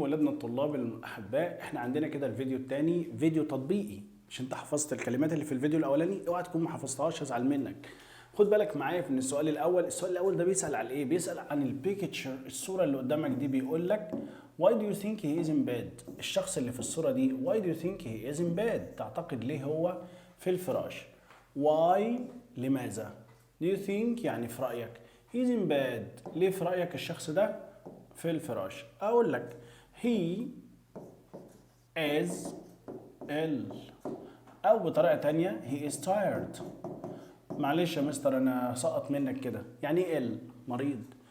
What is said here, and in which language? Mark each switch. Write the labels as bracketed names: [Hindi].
[Arabic] ولادنا الطلاب الأحباء، احنا عندنا كده الفيديو الثاني فيديو تطبيقي. مش انت حفظت الكلمات اللي في الفيديو الاولاني؟ اوعى تكون ما حفظتهاش، هزعل منك. خد بالك معايا في ان السؤال الاول ده بيسأل على ايه؟ بيسأل عن البيكتشر، الصورة اللي قدامك دي. بيقول لك [English] why do you think he is in bed؟ [Arabic] الشخص اللي في الصورة دي [English] why do you think he is in bed؟ [Arabic] تعتقد ليه هو في الفراش؟ [English] why [Arabic] لماذا؟ [English] do you think [Arabic] يعني في رأيك. [English] he's in bed [Arabic] ليه في رأيك الشخص ده في الفراش؟ اقول لك [English] he is ill، [Arabic] او بطريقه تانية [English] he is tired. [Arabic] معلش يا مستر انا سقط منك كده. يعني ايه ill؟ مريض.